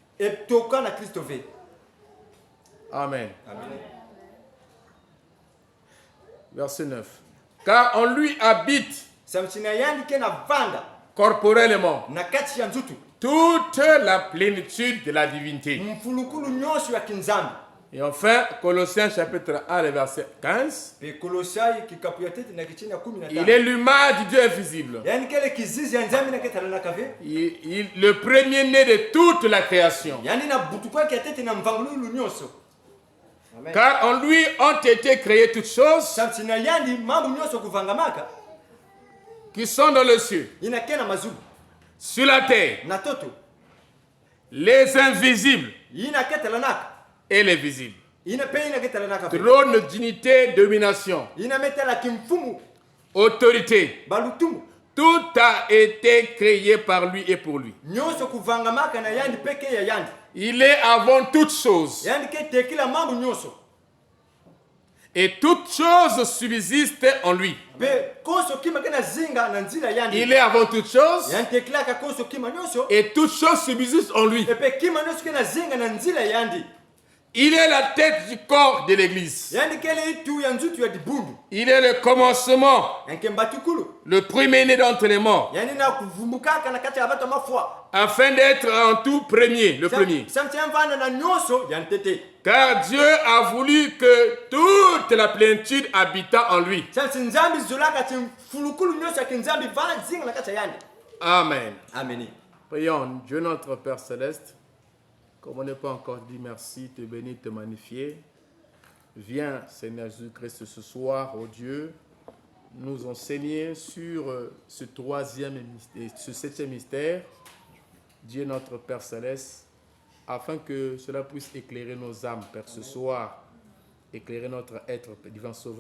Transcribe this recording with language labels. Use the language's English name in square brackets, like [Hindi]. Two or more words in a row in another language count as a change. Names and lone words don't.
[French] Amen. Verset 9. Car on lui habite corporellement toute la plénitude de la divinité. Et enfin, Colossiens chapitre 1, le verset 15. [Kituba (Democratic Republic of Congo)] Pe Kolosai kikapu ya tete na kichini ya 15. [French] Il est l'image du Dieu invisible. [Kituba (Democratic Republic of Congo)] Yani kele kizizi ya nzambi na ketala na kave. [French] Le premier-né de toute la création. [Kituba (Democratic Republic of Congo)] Yani na butukwa ya tete na mvangululu nyonso. [French] Amen. Car en lui ont été créées toutes choses [Kituba (Democratic Republic of Congo)] Samsi na yani mambo nyonso kuvangamaka. [French] Qui sont dans le cieux, [Kituba (Democratic Republic of Congo)] Ina kena mazubu. [French] sur la terre, [Kituba (Democratic Republic of Congo)] Na toto. [French] les invisibles [Kituba (Democratic Republic of Congo)] Ina ketala naka. [French] et les visibles. [Kituba (Democratic Republic of Congo)] Ina pe ina ketala naka. [French] Trône, dignité, domination, [Kituba (Democratic Republic of Congo)] Ina metala kimfumu. [French] autorité. [Kituba (Democratic Republic of Congo)] Balutumu. [French] Tout a été créé par lui et pour lui. [Kituba (Democratic Republic of Congo)] Nyonso kuvangamaka na yandi peke ya yandi. [French] Il est avant toutes choses. [Kituba (Democratic Republic of Congo)] Yandi ke tekila mambo nyonso. [French] Et toutes choses subsistent en lui. [Kituba (Democratic Republic of Congo)] Pe koso kima kena zinga na nzila yandi. [French] Il est avant toutes choses. [Kituba (Democratic Republic of Congo)] Yandi tekila ka koso kima nyonso. [French] Et toutes choses subsistent en lui. E [Kituba (Democratic Republic of Congo)] pe kima nyonso kena zinga na nzila yandi. [French] Il est la tête du corps de l'église. [Kituba (Democratic Republic of Congo)] Yandi kele itu ya nzutu ya dibundu. [French] Il est le commencement, [Kituba (Democratic Republic of Congo)] Yanke mbatukulu. [French] le premier-né d'entre les morts, [Kituba (Democratic Republic of Congo)] Yani na kuvumbukaka na kati ya bato mafua. [French] afin d'être en tout premier, le premier. [Kituba (Democratic Republic of Congo)] Samti mvana na nyonso yandi tete. [French] Car Dieu a voulu que toute la plénitude habitât en lui. [Kituba (Democratic Republic of Congo)] Samti nzambi zulaka ti fulukulu nyonso ya kinzambi vana zinga na kati ya yandi. [French] Amen. Ameni. Prions, Dieu notre Père Céleste, comme on n'est pas encore dit merci, te bénir, te magnifier. Viens, Seigneur Jésus-Christ, ce soir, oh Dieu, nous enseigner sur ce troisième et ce septième mystère, Dieu notre Père Céleste, afin que cela puisse éclairer nos âmes, Père, ce soir, éclairer notre être, divin Sauveur.